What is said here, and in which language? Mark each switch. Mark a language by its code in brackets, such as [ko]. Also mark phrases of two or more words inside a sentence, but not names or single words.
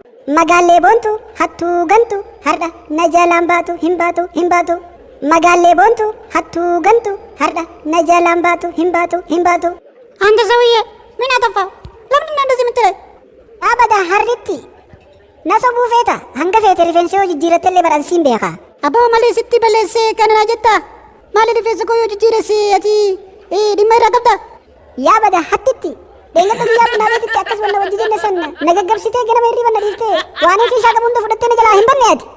[om] Magaalee boontu hattuu gantu har'a na jalaan baatu hin baatu. Magaalee boontu hattuu gantu har'a na jalaan baatu hin baatu. [am] አንተ ሰውዬ ምን አጠፋው? ለምንድን ነው እንደዚህ የምትለኝ? [om] Abada harritti na sobuu feeta hanga feete rifeensi yoo jijjiirattee badhaasiin beeka. Abbaa malee sitti balleessee kanana jetta. Maali rifeensa koo yoo jijjiiresse ati dhimma irraa qabda? Yaa bada hattitti beeylada guyyaa bunaa beetitti akkas wanna wajji jenne san na gaggabsitee ganama hirriba na dhiiftee waan kiishaa qabu hunda fudhattee na jalaa hin banne ati.